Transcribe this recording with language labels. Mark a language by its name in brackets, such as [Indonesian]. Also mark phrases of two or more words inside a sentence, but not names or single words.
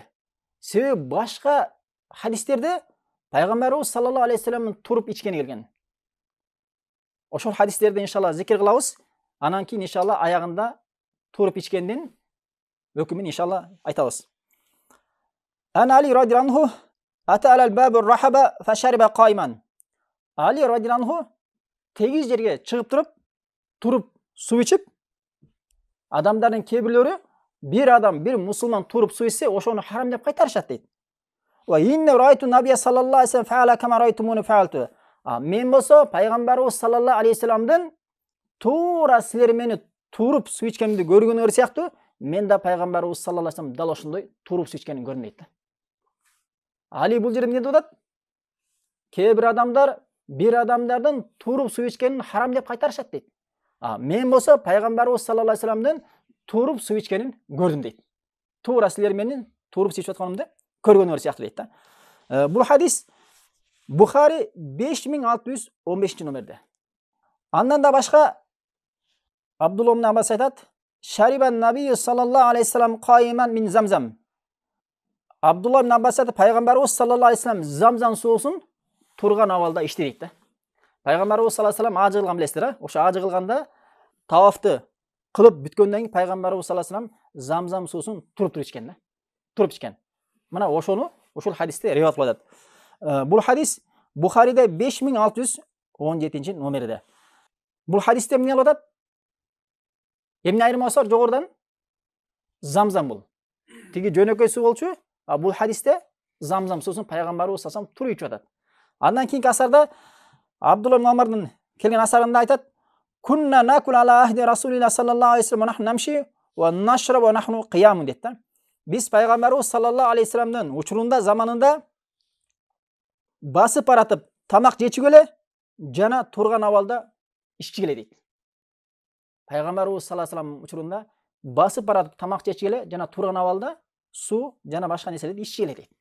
[Kyrgyz] Себеби башка хадистерде Пайгамбарыбыз [Arabic] صلى الله عليه وسلم [Kyrgyz] туруп ичкени келген. Ошол хадистерди иншалла зикир кылабыз. Анан кийин иншалла аягында туруп ичкендин өкүмүн иншалла айтабыз. [Arabic] عن علي رضي الله عنه أتى على باب الرحبة فشرب قائما. [Kyrgyz] Али радhiyallahu anhu тегиз жерге чыгып туруп суу ичип, адамдардын кээ бир адам, бир мусулман туруп суу ичсе, ошону харам деп кайтарышат дейт. [Arabic] وإني رأيت النبي صلى الله عليه وسلم فعل كما رأيتموني فعلت. [Kyrgyz] Мен болсо Пайгамбарыбыз [Arabic] صلى الله عليه وسلم [Kyrgyz] туура силер мени туруп суу ичкенимди көргөнүңөр сыяктуу, мен да Пайгамбарыбыз [Arabic] صلى الله عليه وسلم [Kyrgyz] дал ошондой туруп суу ичкенин көрдүм дейт. Али бул жерде эмне деп атат? Кээ бир адамдар бир адамдардын туруп суу ичкенин харам деп кайтарышат дейт. Мен болсо Пайгамбарыбыз [Arabic] صلى الله عليه وسلم [Kyrgyz] туруп суу ичкенин көрдүм дейт. Туура силер менин туруп суу ичип атканымды көргөнүңөр сыяктуу дейт да. Бул hadis Бухари 5615 номерде. Андан да башка [Arabic] Абдулла ибн Аббас айтат: شرب النبي صلى الله عليه وسلم قائما من زمزم. [Kyrgyz] Абдулла ибн Аббас айтат, Пайгамбарыбыз [Arabic] صلى الله عليه وسلم [Kyrgyz] замзам суусун турган абалда ичти дейт да. Пайгамбарыбыз [Arabic] صلى الله عليه وسلم [Kyrgyz] ажы кылган билесиздер, ошо ажы кылганда тавафты кылып бүткөндөн кийин пайгамбарыбыз [Arabic] صلى الله عليه وسلم [Kyrgyz] замзам суусун туруп ичкен да. Туруп ичкен. Мына ошол хадисте риwayat кылып атат. Бул хадис Бухариде 5617 номерде. Бул хадисте эмне кылып атат? Эмне айырмасы бар жогордан? Замзам бул. Тиги жөнөкөй суу болчу, а бул хадисте замзам суусун пайгамбарыбыз [Arabic] صلى الله عليه وسلم [Kyrgyz] туруп ичип атат. Андан кийинки асарда Абдулла ибн Умардан келген асарында айтат: [Arabic] "كنا نأكل على عهد رسول الله صلى الله عليه وسلم ونحن نمشي ونشرب ونحن قيام" [Kyrgyz] дейт да. Биз пайгамбарыбыз [Arabic] صلى الله عليه وسلم [Kyrgyz] учурунда, заманында басып баратып тамак жечү келе жана турган абалда иччи келе дейт. Пайгамбарыбыз [Arabic] صلى الله عليه وسلم [Kyrgyz] учурунда басып баратып тамак жечү келе жана турган абалда суу жана башка нерселерди иччи келе дейт.